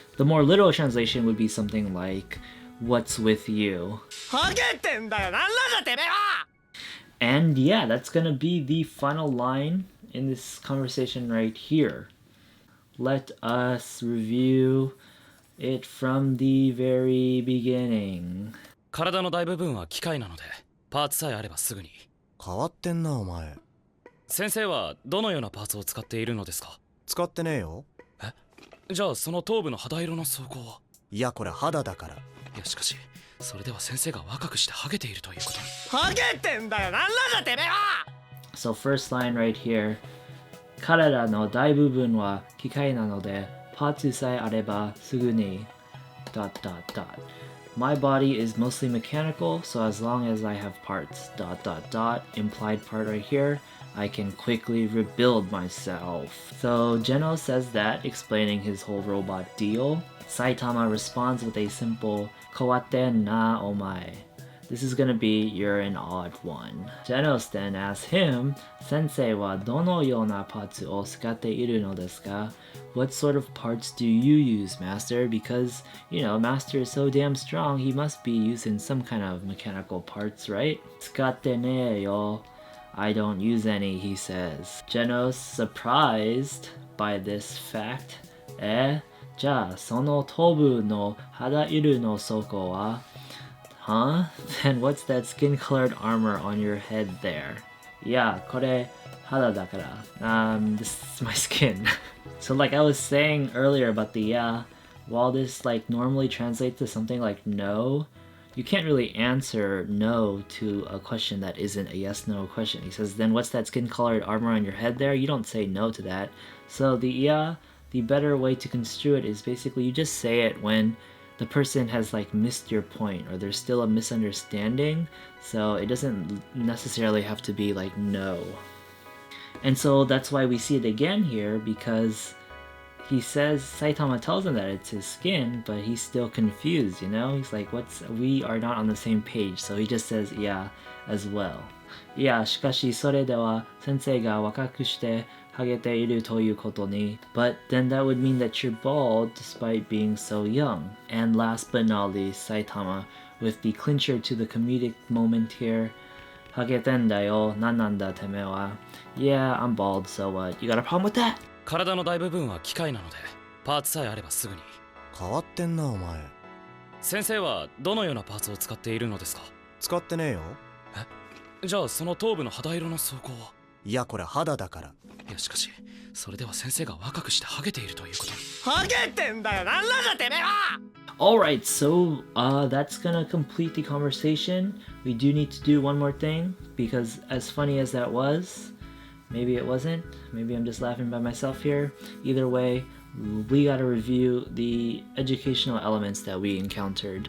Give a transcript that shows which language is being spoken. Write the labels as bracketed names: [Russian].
[English] The more literal translation would be something like, what's with you? And yeah, that's gonna be the final line in this conversation right here. Let us review it from the very beginning. [Japanese] 体の大部分は機械なのでパーツさえあればすぐに。変わってんなお前。先生はどのようなパーツを使っているのですか？使ってねえよ。え？じゃあその頭部の肌色の装甲は？いやこれ肌だから。いやしかしそれでは先生が若くしてハゲているということに。ハゲてんだよ、なんなんだてめえは。 [English] So first line right here. [Japanese] 体の大部分は機械なのでパーツさえあればすぐに ... [English] My body is mostly mechanical, so as long as I have parts ... implied part right here, I can quickly rebuild myself. So Geno says that, explaining his whole robot deal. Saitama responds with a simple [Japanese] Kawatte na omae. [English] This is gonna be you're an odd one. Genos then asks him, [Japanese] Sensei wa dono yona patsu o tsukatte iru no desu ka? [English] What sort of parts do you use, Master? Because, Master is so damn strong, he must be using some kind of mechanical parts, right? [Japanese] Tsukatte ne yo. [English] I don't use any, he says. [Japanese] Genos, [English] surprised by this fact, [Japanese] じゃあその頭部の肌色の装甲は? [English] Huh? Then what's that skin-colored armor on your head there? [Japanese] いやこれ肌だから. [English] This is my skin. So like I was saying earlier about the while this like normally translates to something like no, you can't really answer no to a question that isn't a yes-no question. He says, then what's that skin-colored armor on your head there? You don't say no to that. So the better way to construe it is basically you just say it when the person has like missed your point or there's still a misunderstanding. So it doesn't necessarily have to be like no. And so that's why we see it again here, because he says, Saitama tells him that it's his skin, but he's still confused, He's like, we are not on the same page. So he just says, yeah, as well. [Japanese] いやしかしそれでは先生が若くしてハゲているということに. [English] But then that would mean that you're bald despite being so young. And last but not least, Saitama, with the clincher to the comedic moment here. [Japanese] ハゲてんだよ、何なんだてめえは. [English] Yeah, I'm bald, so what? You got a problem with that? [Japanese] 体の大部分は機械なのでパーツさえあればすぐに。変わってんなお前。先生はどのようなパーツを使っているのですか？使ってねえよ。じゃあその頭部の肌色の装甲は？いやこれ肌だから。いやしかしそれでは先生が若くしてハゲているということに。ハゲてんだよ、なんなんだてめえは。 [English] Alright, so that's gonna complete the conversation. We do need to do one more thing, because as funny as that was, maybe it wasn't. Maybe I'm just laughing by myself here. Either way, we gotta review the educational elements that we encountered.